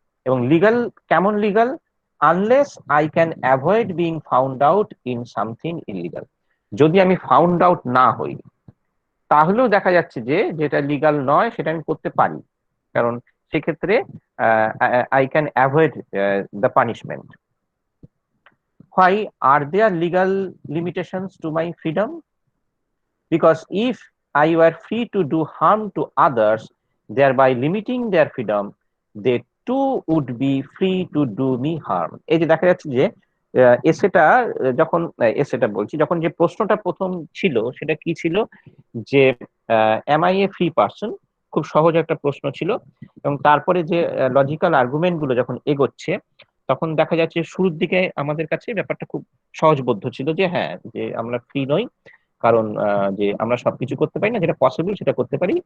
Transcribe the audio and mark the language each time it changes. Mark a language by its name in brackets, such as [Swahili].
[Bangla] এবং লিগাল, কেমন legal? [English] Unless I can avoid being found out in something illegal. [Bangla] যদি আমি ফাউন্ড আউট না হই, তাহলেও দেখা যাচ্ছে যে যেটা লিগাল নয় সেটা আমি করতে পারি, কারণ সেক্ষেত্রে [English] I can avoid the punishment. Why are there legal limitations to my freedom? Because if I were free to do harm to others, thereby limiting their freedom, they too would be free to do me harm. [Bangla] এই যে দেখা যাচ্ছে যে এসেটা, যখন এসেটা বলছি, যখন যে প্রশ্নটা প্রথম ছিল সেটা কি ছিল, যে [English] am I a free person, [Bangla] খুব সহজ একটা প্রশ্ন ছিল। এবং তারপরে যে লজিক্যাল আর্গুমেন্ট গুলো যখন এগোচ্ছে, তখন দেখা যাচ্ছে শুরুর দিকে আমাদের কাছে ব্যাপারটা খুব সহজবোধ্য ছিল, যে হ্যাঁ, যে আমরা ফ্রি নই, কারণ যে আমরা সবকিছু করতে পারি না, যেটা পসিবল সেটা করতে পারি।